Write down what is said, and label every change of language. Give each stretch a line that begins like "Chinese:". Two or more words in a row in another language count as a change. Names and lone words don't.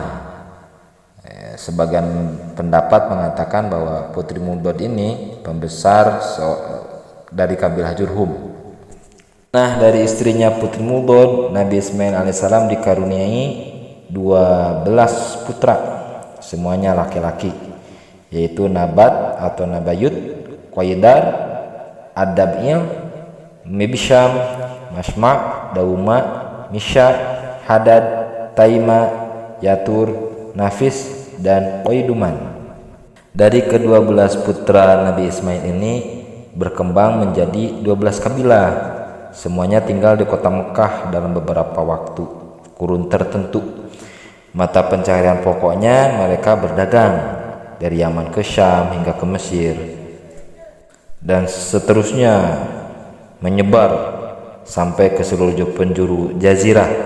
Indonesian: Sebagian pendapat mengatakan bahwa putri Mudod ini pembesar dari kabilah Jurhum. Nah, dari istrinya putri Mudod, Nabi Ismail alaihissalam dikaruniai 12 putra, semuanya laki-laki, yaitu Nabat atau Nabayut, Qaidar, Ad-Dab'il, Mibsham, Masma', Dauma, Misha, Hadad, Taima, Yatur, Nafis, dan Qaiduman. Dari ke-12 putra Nabi Ismail ini berkembang menjadi 12 kabilah. Semuanya tinggal di kota Mekah dalam beberapa waktu kurun tertentu. Mata pencaharian pokoknya mereka berdagang dari Yaman ke Syam hingga ke Mesir, dan seterusnya menyebar sampai ke seluruh penjuru jazirah.